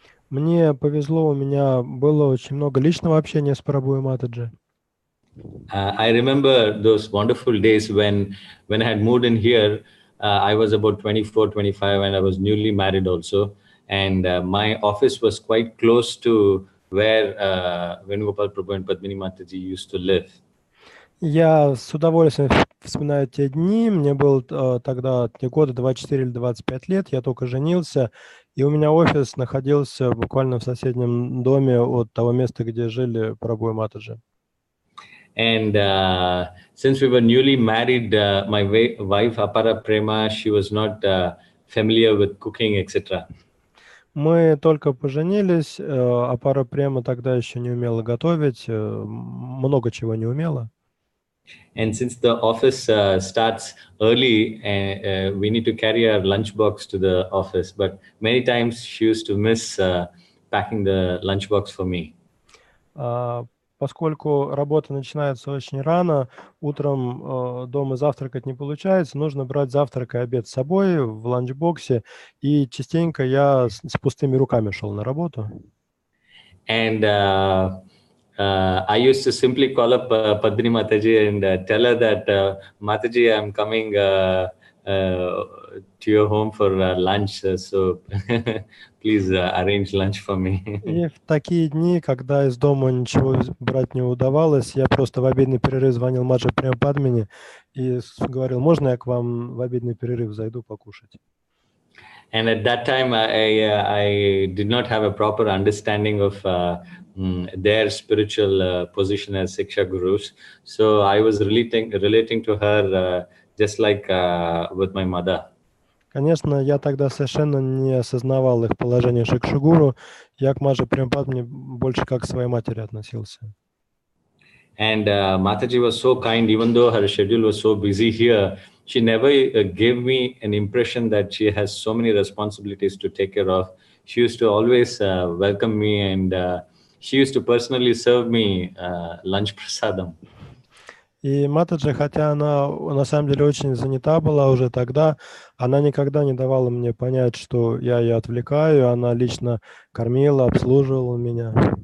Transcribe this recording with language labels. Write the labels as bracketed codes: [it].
[ru] Мне повезло, у меня было очень много личного общения с Прабhu и Матаджи. [en] I remember those wonderful days when I had moved in here. I was about 24, 25, and I was newly married also. And my office was quite close to where Venugopal Prabhu and Padmini Mataji used to live. [ru] Я с удовольствием вспоминаю те дни. Мне было тогда года 24 или 25 лет. Я только женился, и у меня офис находился буквально в соседнем доме от того места, где жили Прабhu и Матаджи. [en] And since we were newly married, my wife Apara Prema, she was not familiar with cooking, etc. [ru] Мы только поженились, Апара Према тогда еще не умела готовить, много чего не умела. [en] And since the office starts early, we need to carry our lunchbox to the office. But many times she used to miss packing the lunchbox for me. [ru] Поскольку работа начинается очень рано, утром дома завтракать не получается, нужно брать завтрак и обед с собой в ланчбоксе, и частенько я с пустыми руками шел на работу. [en] And I used to simply call up Padmini Mataji and tell her that, Mataji, I'm coming to your home for lunch, so please arrange lunch for me. [ru] И в такие дни, когда из дома ничего брать не удавалось, я просто в обеденный перерыв звонил Маджа Према Падмини и говорил, можно я к вам в обеденный перерыв зайду покушать? [en] And at that time, I did not have a proper understanding of their spiritual position as Siksha Gurus. So I was relating to her just like with my mother. [ru] Конечно, я тогда совершенно не осознавал их положение Шикшагуру. Я к Маджа Према Падмини больше как к своей матери относился. [en] And Mataji was so kind, even though her schedule was so busy here, she never gave me an impression that she has so many responsibilities to take care of. she used to always welcome me, and she used to personally serve me lunch prasadam. [ru] И Матаджи, хотя она на самом деле очень занята была уже тогда, она никогда не давала мне понять, что я ее отвлекаю, она лично кормила, обслуживала меня.